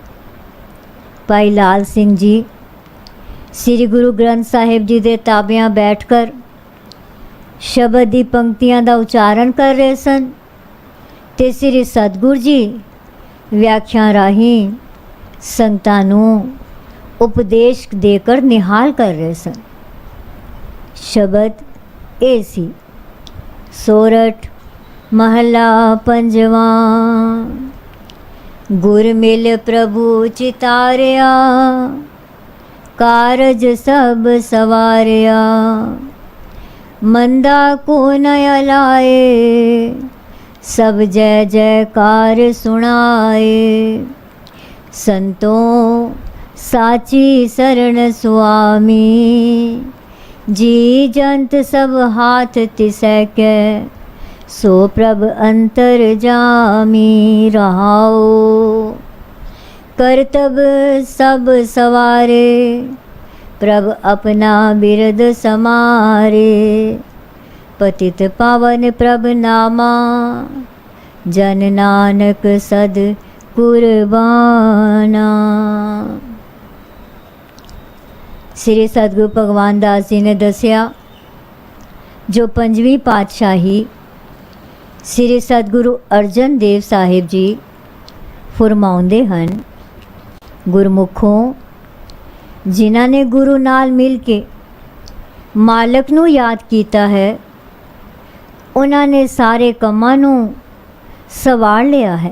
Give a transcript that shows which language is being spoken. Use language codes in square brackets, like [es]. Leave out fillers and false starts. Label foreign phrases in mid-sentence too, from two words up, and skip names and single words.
[pa] ਭਾਈ ਲਾਲ ਸਿੰਘ ਜੀ ਸ੍ਰੀ ਗੁਰੂ ਗ੍ਰੰਥ ਸਾਹਿਬ ਜੀ ਦੇ ਤਾਬਿਆਂ ਬੈਠ ਕਰ ਸ਼ਬਦ ਦੀ ਪੰਕਤੀਆਂ ਦਾ ਉਚਾਰਨ ਕਰ ਰਹੇ ਸਨ ਤੇ ਸ੍ਰੀ ਸਤਿਗੁਰੂ ਜੀ ਵਿਆਖਿਆ ਰਾਹੀਂ ਸੰਗਤਾਂ ਨੂੰ ਉਪਦੇਸ਼ ਦੇ ਕਰ ਨਿਹਾਲ ਕਰ ਰਹੇ ਸਨ। ਸ਼ਬਦ ਇਹ ਸੀ, ਸੋਰਠ ਮਹਲਾ ਪੰਜਵਾ। ਗੁਰ ਮਿਲ ਪ੍ਰਭੁ ਚਿਤਾਰਿਆ ਕਾਰਜ ਸਬ ਸਵਾਰਿਆ। ਮੰਦਾ ਕੋ ਨਯਾ ਲਾਏ ਸਬ ਜੈ ਜੈਕਾਰ ਸੁਣਾਏ। ਸੰਤੋ ਸਾਚੀ ਸ਼ਰਣ ਸੁਆਮੀ ਜੀ ਜੰਤ ਸਬ ਹਾਥ ਤਿਸੈ ਕੈ। ਸੋ ਪ੍ਰਭ ਅੰਤਰ ਜਾਮੀ ਰਹਾਓ ਕਰਤਬ ਸਬ ਸਵਾਰੇ। ਪ੍ਰਭ ਅਪਨਾ ਬਿਰਦ ਸਮਾਰੇ ਪਤਿਤ ਪਾਵਨ ਪ੍ਰਭ ਨਾਮਾ। ਜਨ ਨਾਨਕ ਸਦ ਕੁਰਬਾਣਾ। ਸ੍ਰੀ ਸਤਿਗੁਰੂ ਭਗਵਾਨ ਦਾਸ ਜੀ ਨੇ ਦੱਸਿਆ ਜੋ ਪੰਜਵੀਂ ਪਾਤਸ਼ਾਹੀ ਸ੍ਰੀ ਸਤਿਗੁਰੂ ਅਰਜਨ ਦੇਵ ਸਾਹਿਬ ਜੀ ਫ਼ਰਮਾਉਂਦੇ ਹਨ ਗੁਰਮੁਖੋ ਜਿਨ੍ਹਾਂ ਨੇ ਗੁਰੂ ਨਾਲ ਮਿਲ ਕੇ ਮਾਲਕ ਨੂੰ ਯਾਦ ਕੀਤਾ ਹੈ ਉਨ੍ਹਾਂ ਨੇ ਸਾਰੇ ਕੰਮਾਂ ਨੂੰ ਸਵਾਰ ਲਿਆ ਹੈ।